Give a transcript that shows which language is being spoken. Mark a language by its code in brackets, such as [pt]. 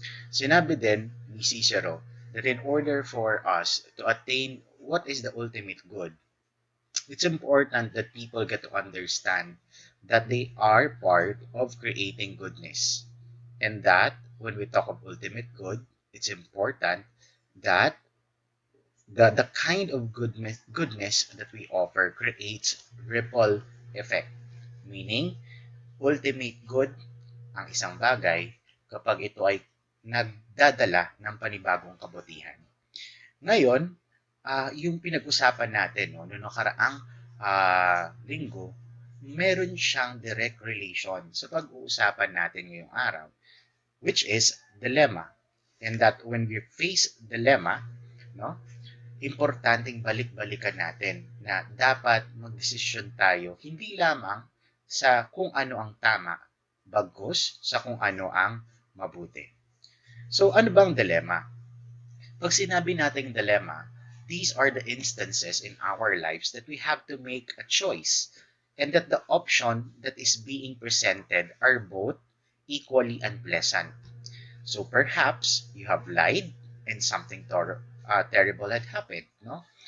[tl] Sinabi din ni [en] Cicero that in order for us to attain what is the ultimate good, it's important that people get to understand that they are part of creating goodness. And that when we talk of ultimate good, it's important that the kind of goodness that we offer creates ripple effect. Meaning, ultimate good [tl] ang isang bagay kapag ito ay nagdadala ng panibagong kabutihan. Ngayon, yung pinag-usapan natin no, noong nakaraang linggo, meron siyang direct relation sa pag-uusapan natin ngayong araw, [en] which is dilemma. And that when we face dilemma, [tl] no, importanteng balik-balikan natin na dapat magdesisyon tayo hindi lamang sa kung ano ang tama, bagkus sa kung ano ang mabuti. So, ano bang dilemma? Pag sinabi nating [en] dilemma, these are the instances in our lives that we have to make a choice and that the option that is being presented are both equally unpleasant. So perhaps you have lied and something terrible had happened, no?